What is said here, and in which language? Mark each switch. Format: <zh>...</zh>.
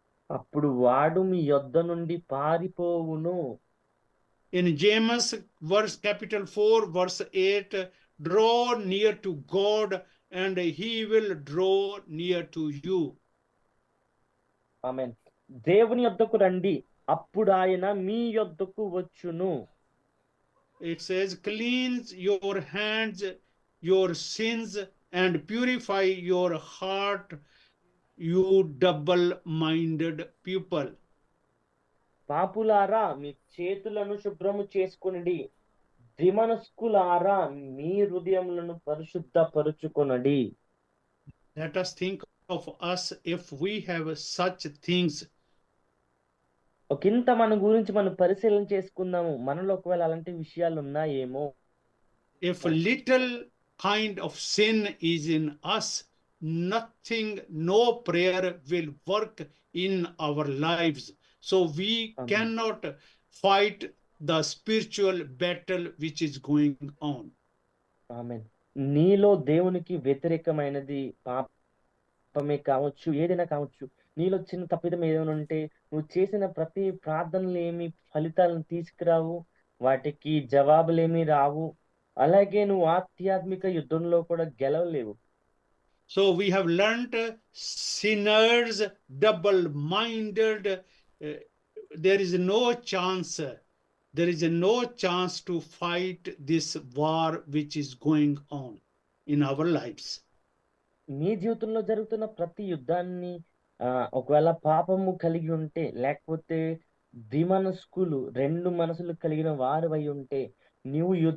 <te>అప్పుడు వాడు మీ యొద్ద నుండి పారిపోవును.</te> <en>In James capital 4 verse 8, draw near to God and he will draw near to you.</en> <te>ఆమేన్. దేవుని యొద్దకు రండి, అప్పుడు ఆయన మీ యొద్దకు వచ్చును.</te> <en>It says, cleanse your hands, your sins, and purify your heart, you double-minded people.</en> <te>పాపులారా మీ చేతులను శుభ్రము చేసుకొనుడి, ద్విమనస్కులారా మీ హృదయములను పరిశుద్ధపరచుకొనుడి.</te> <en>Let us think of us if we have such things.</en> <te>ఒకంత మన గురించి మనం పరిశీలన చేసుకుందాము, మనలో ఒకవేళ అలాంటి విషయాలు ఉన్నాయేమో.</te> <en>If little kind of sin is in us, nothing, no prayer will work in our lives. So we cannot fight the spiritual battle which is going on.</en> <te>ఆమేన్. నీలో దేవునికి వ్యతిరేకమైనది పాపమే కావచ్చు, ఏదైనా కావచ్చు. నీలో చిన్న తప్పిదం ఏదైనా ఉంటే నువ్వు చేసిన ప్రతి ప్రార్థనలు ఏమి ఫలితాలను తీసుకురావు, వాటికి జవాబులేమి రావు. అలాగే నువ్వు ఆధ్యాత్మిక యుద్ధంలో కూడా గెలవలేవు.</te> <en>So we have learnt sinners, double-minded, there is no chance. There is no chance to fight this war which is going on in our lives.</en> <te>నీ జీవితంలో జరుగుతున్న ప్రతి యుద్ధాన్ని ఒకవేళ పాపము కలిగి ఉంటే, లేకపోతే ద్విమనస్కులు 2 మనసులు కలిగిన వారివై ఉంటే, నీవు</te>